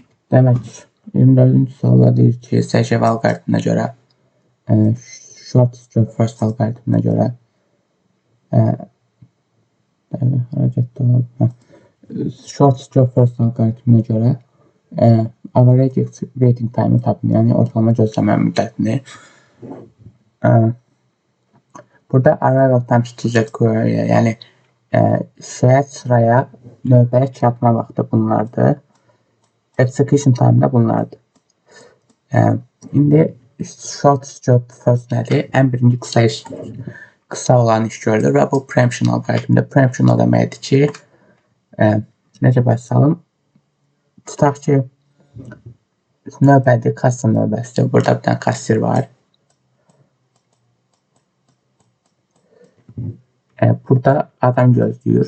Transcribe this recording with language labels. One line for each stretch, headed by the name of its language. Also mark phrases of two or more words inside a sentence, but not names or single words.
Azerbaijani: Demək, 24-cü sualda deyir ki, SJV alqoritminə görə,
English: short stroke first
Azerbaijani: alqoritminə görə,
English: short stroke first
Azerbaijani: alqoritminə görə
English: average waiting time
Azerbaijani: tapın, yəni ortalama gözləmə müddətini.
English: Burada arrival time to the query,
Azerbaijani: yəni sıraya növbəyə çatma vaxtı bunlardır.
English: Execution time
Azerbaijani: da bunlardır. İndi
English: short stroke first
Azerbaijani: nədir? Ən birinci qısa olan iş görülür və bu preemption alqoritmində. Preemption o deməkdir ki, necə başlayalım? Tutaq ki, növbədir, kassa növbəsidir. Burada bir dənə kassir var. Burada adam gözləyir.